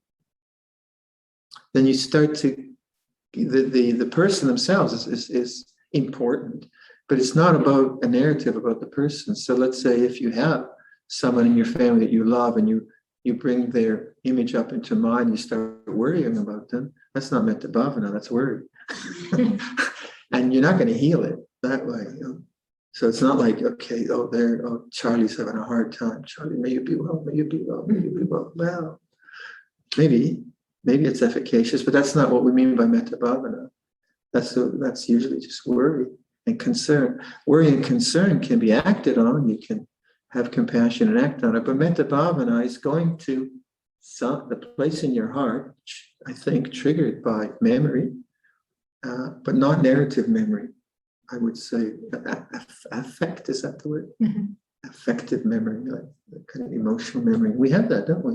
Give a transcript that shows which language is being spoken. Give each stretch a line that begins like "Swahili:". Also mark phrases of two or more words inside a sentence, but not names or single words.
English: you start to, the person themselves is important, but it's not about a narrative about the person. So let's say if you have someone in your family that you love and you bring their image up into mind, you start worrying about them, that's not
Pali: metta bhavana,
English: that's worry. And you're not going to heal it that way. So it's not like, okay, Charlie's having a hard time. Charlie, may you be well, may you be well, may you be well. Well, maybe it's efficacious, but that's not what we mean by
Pali: metta bhavana.
English: That's usually just worry and concern. Worry and concern can be acted on. You can have compassion and act on it, but
Pali: metta bhavana
English: is going to the place in your heart, I think, triggered by memory, but not narrative memory. I would say affect, is that the word? Mm-hmm. Affective memory, like kind of emotional memory. We have that, don't we?